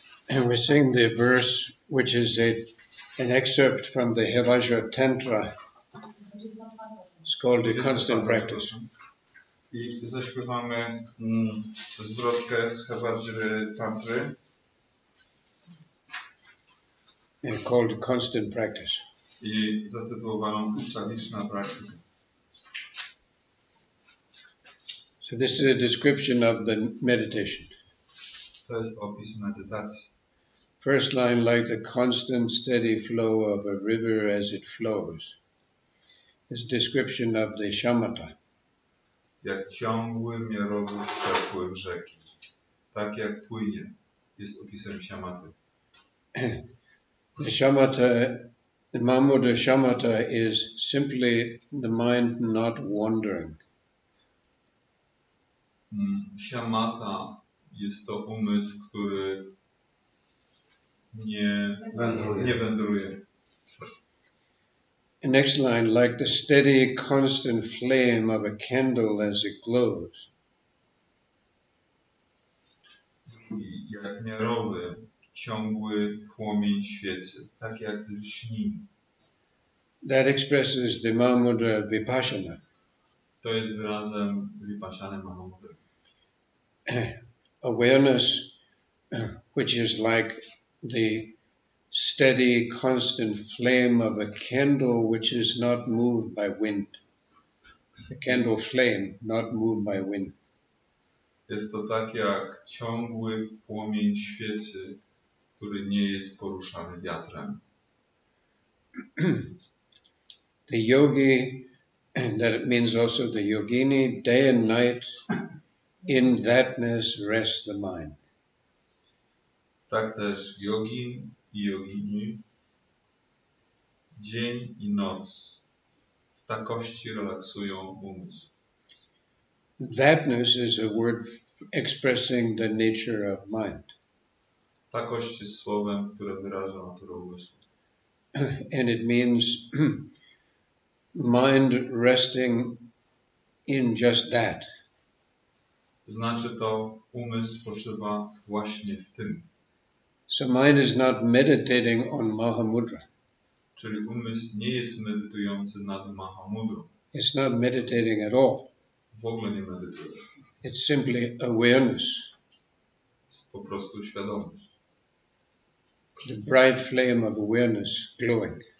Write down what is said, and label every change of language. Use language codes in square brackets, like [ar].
[en] And we're seeing the verse, which is an excerpt from the Hevajra Tantra. It's called the constant practice. [pl] I zaśpiewamy zwrotkę z Havajry Tantry. [en] Called Constant Practice. [pl] I zatytułowaną ustawiczna praktyka. [en] So this is a description of the meditation. [pl] To jest opis medytacji. [en] First line, like the constant steady flow of a river as it flows. This description of the shamatha. [pl] Jak ciągły, miarowy przepływ rzeki. Tak jak płynie. Jest opisem siamaty. [en] The shamatha, the Mahamudra shamatha is simply the mind not wandering. [pl] Siamata jest to umysł, który nie wędruje. [en] The next line, like the steady, constant flame of a candle as it glows. [pl] Jak miarowy, ciągły płomień świecy, tak jak lśni. [en] That expresses the Mahamudra Vipassana. [pl] To jest wyrazem Vipassany Mahamudry. [en] Awareness, which is like the steady, constant flame of a candle which is not moved by wind. The candle flame not moved by wind. [pl] Jest to tak jak ciągły płomień świecy, który nie jest poruszany wiatrem. [en] The yogi, that means also the yogini, day and night, in thatness rests the mind. [pl] Tak też jogin i jogini, dzień i noc w takości relaksują umysł. [en] Thatness is a word expressing the nature of mind. [pl] Takość jest słowem, które wyraża naturę umysłu. [en] And it means mind resting in just that. [pl] Znaczy to, umysł spoczywa właśnie w tym. [en] So mind is not meditating on Mahamudra. [pl] Czyli umysł nie jest medytujący nad Mahamudrą. [en] It's not meditating at all. [pl] W ogóle nie medytuje. [en] It's simply awareness. [pl] Jest po prostu świadomość. [en] The bright flame of awareness glowing.